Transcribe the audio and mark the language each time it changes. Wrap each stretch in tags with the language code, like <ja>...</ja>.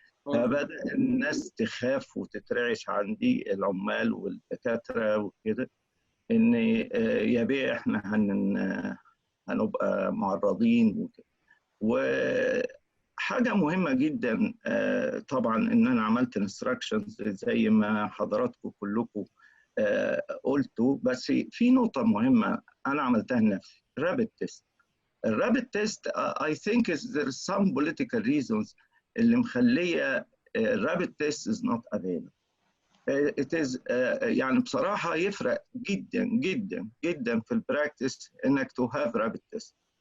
<ar>فبدأ الناس تخاف وتترعش عندي العمال والدكاترة وكده، إن يا بيه إحنا هنبقى معرضين وكده. وحاجة مهمة جدا طبعا إن أنا عملت انستراكشنز زي ما حضراتكم كلكم قلتوا، بس في نقطة مهمة أنا عملتها لنفسي، رابيد تيست. الرابيد تيست</ar> <en>I think there is some political reasons</en> <ar>اللي مخليه</ar> <en>rapid test is not available. It is</en> <ar>يعني بصراحة يفرق جدا جدا جدا في البراكتس إنك</ar> <en>to have rapid test.</en>